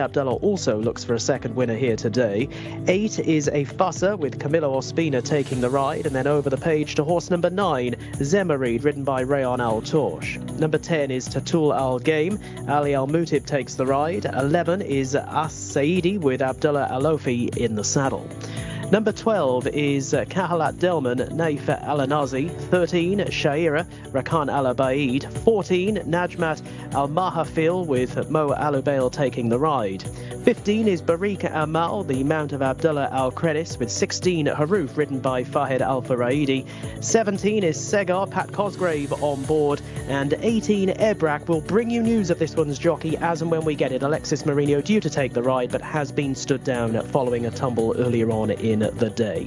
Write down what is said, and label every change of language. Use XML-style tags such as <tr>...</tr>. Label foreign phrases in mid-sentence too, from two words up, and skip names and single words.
<en>Abdullah also looks for a second winner here today. 8 is a Fusser with Camilo Ospina taking the ride, and then over the page to horse number 9, Zemarid, ridden by Rayon Al Torsh. Number 10 is Tatul Al Game. Ali Al Mutib takes the ride. 11 is As Saidi with Abdullah Al Ofi in the saddle. Number 12 is Kahalat Delman, Naif Al Anazi. 13, Shaira, Rakan Al Abaid. 14, Najmat Al Mahafil with Mo Al Ubail taking the ride. 15 is Barika Amal, the mount of Abdullah Al Kredis, with 16, Haruf, ridden by Fahed Al Faraidi. 17 is Segar, Pat Cosgrave on board. And 18, Ebrak. Will bring you news of this one's jockey as and when we get it. Alexis Marino due to take the ride, but has been stood down following a tumble earlier on in the day.</en>